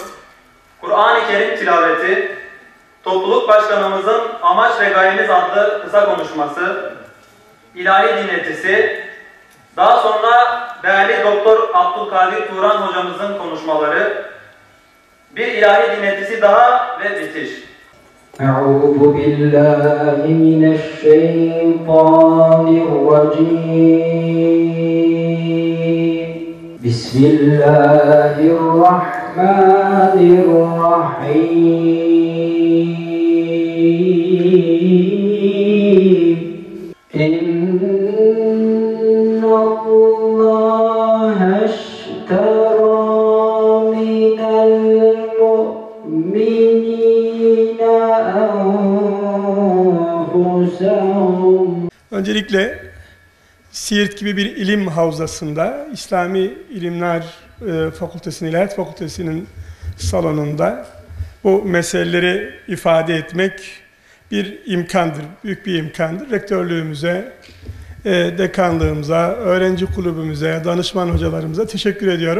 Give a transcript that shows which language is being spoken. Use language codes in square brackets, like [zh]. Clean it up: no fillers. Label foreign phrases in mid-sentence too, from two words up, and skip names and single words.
[tr] Kur'an-ı Kerim tilaveti, topluluk başkanımızın Amaç ve Gayemiz adlı kısa konuşması, ilahi dinletisi, daha sonra değerli Doktor Abdülkadir Turan hocamızın konuşmaları, bir ilahi dinletisi daha ve bitiş. [ar] أعوذ بالله من الشيطان الرجيم بسم الله الرحمن الرحيم إن الله اشترى من المؤمنين أنفسهم. [tr] Öncelikle Siirt gibi bir ilim havzasında, İslami İlimler Fakültesi'nin, İlahiyat Fakültesi'nin salonunda bu meseleleri ifade etmek bir imkandır, büyük bir imkandır. Rektörlüğümüze, dekanlığımıza, öğrenci kulübümüze, danışman hocalarımıza teşekkür ediyorum.